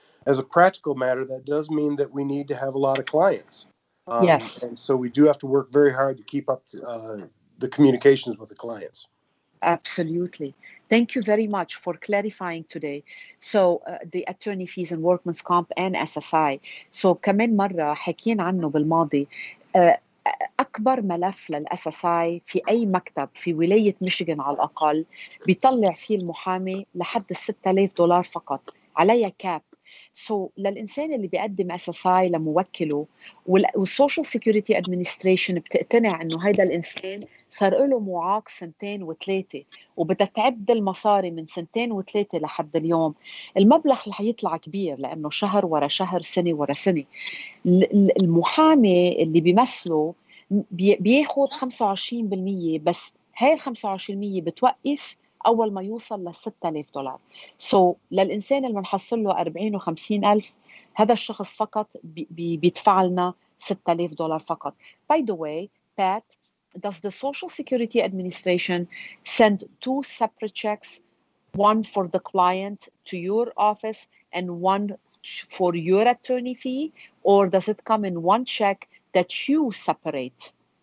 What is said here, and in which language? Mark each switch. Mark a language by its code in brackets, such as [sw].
[en] As a practical matter, that does mean that we need to have a lot of clients. Yes. And so we do have to work very hard to keep up the communications with the clients. Absolutely. Thank you very much for clarifying today. So the attorney fees and workman's comp and SSI. [ar] So كمان مرة حكينا عنه بالماضي. أكبر ملف للSSI في أي مكتب في ولاية ميشيغان على الأقل بيطلع فيه المحامي لحد $6,000 فقط عليها كاب. للإنسان اللي بيقدم SSI لموكله والسوشيال سيكيورتي ادمنستريشن بتقتنع إنه هيدا الإنسان صار له معاق 2 و3 وبدها تعد المصاري من 2 و3 لحد اليوم، المبلغ رح يطلع كبير لأنه شهر ورا شهر سنة ورا سنة. المحامي اللي بيمثله بياخد 25%، بس هاي 25% بتوقف أول ما يوصل $6,000. للإنسان اللي بنحصل له 40 و50 ألف، هذا الشخص فقط بيدفع لنا $6,000 فقط. [en] By the way, Pat, does the Social Security Administration send 2 separate checks, one for the client to your office and one for your attorney fee, or does it come in one check that you separate?